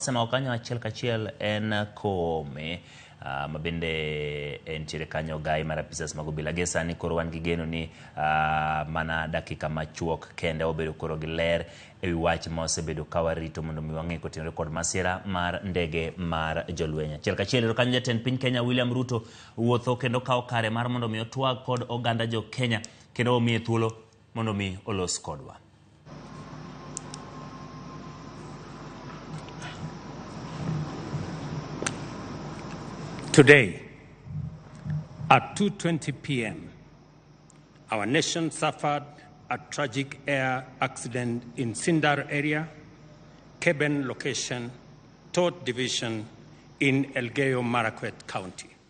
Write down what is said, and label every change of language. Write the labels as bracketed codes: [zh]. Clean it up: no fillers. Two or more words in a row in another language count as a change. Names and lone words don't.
[luo] Sema okanyo achiel kachiel en kome mabende entiere kanyo gai mar apisas mag obila gi sani koro wan gi geno ni mana dakika machuok kende obedo koro gi ler ewi wach ma osebedo ka warito mondo mi wang'e kotenore kod masira mar ndege mar jolweny. Achiel kachiel kanyo jatend piny Kenya William Ruto wuotho kendo kawo kare mar mondo mi otwag kod oganda jo Kenya kendo omiye thuolo mondo mi olos kodwa. [en] Today, at 2:20 p.m., our nation suffered a tragic air accident in Sindar area, Keben location, Todd Division in Elgeyo Marakwet County.